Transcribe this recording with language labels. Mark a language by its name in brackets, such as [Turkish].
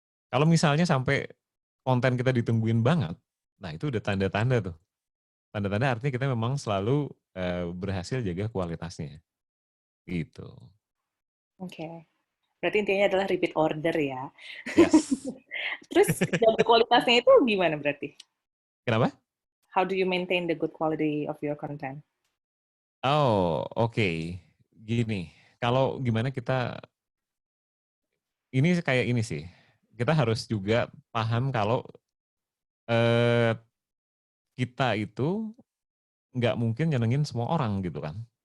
[Indonesian] Kalau misalnya sampai konten kita ditungguin banget, nah itu udah tanda-tanda tuh. Tanda-tanda artinya kita memang selalu berhasil jaga kualitasnya. Gitu. Oke. Berarti intinya adalah repeat order ya. [English] Yes. [Indonesian] Terus jaga kualitasnya itu gimana berarti? Kenapa? [English] How do you maintain the good quality of your content? [Indonesian] Oke. Gini, kalau gimana kita, ini kayak ini sih, kita harus juga paham kalau kita itu nggak mungkin nyenengin semua orang gitu kan.